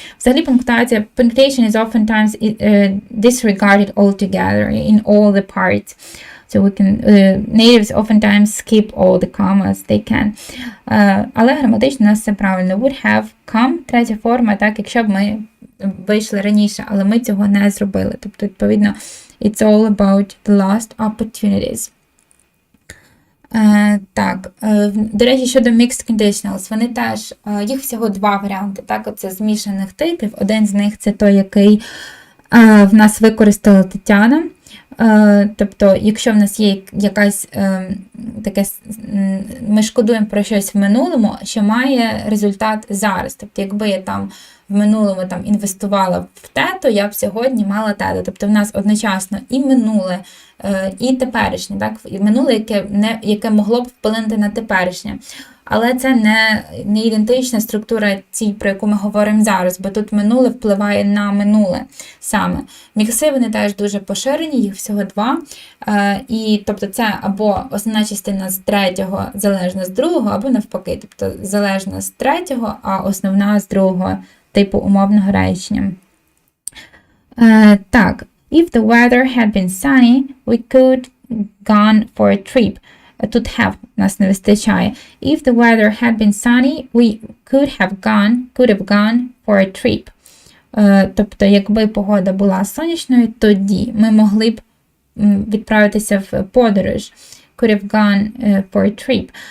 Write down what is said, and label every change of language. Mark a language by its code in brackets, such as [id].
[uk] Взагалі [en] punctuation is oftentimes disregarded altogether in all the parts. So we can, natives oftentimes skip all the commas they can. [uk] Але граматично у нас все правильно. [en] Would have come, [uk] третя форма, так, якщо б ми вийшли раніше, але ми цього не зробили. Тобто, відповідно, [en] it's all about the lost opportunities. [uk] Так, до речі, щодо mixed conditionals, вони теж, їх всього два варіанти, так, оце змішаних типів. Один з них це той, який в нас використала Тетяна. Тобто, якщо в нас є якась таке, ми шкодуємо про щось в минулому, що має результат зараз. Тобто, якби я там в минулому інвестувала в те, то я б сьогодні мала те. Тобто, в нас одночасно і минуле, і теперішнє. Так? І минуле, яке могло б вплинути на теперішнє. Але це не ідентична структура цій, про яку ми говоримо зараз, бо тут минуле впливає на минуле саме. Мікси, вони теж дуже поширені, їх всього 2. І, тобто, це або основна частина з третього залежна з другого, або навпаки, тобто залежна з третього, а основна з другого типу умовного речення. Так, [en] if the weather had been sunny, we could gone for a trip. [uk] Тут have нас не вистачає. [en] If the weather had been sunny, we could have gone for a trip. [uk] Тобто, якби погода була сонячною, тоді ми могли б відправитися в подорож. [en] Could have gone for a trip.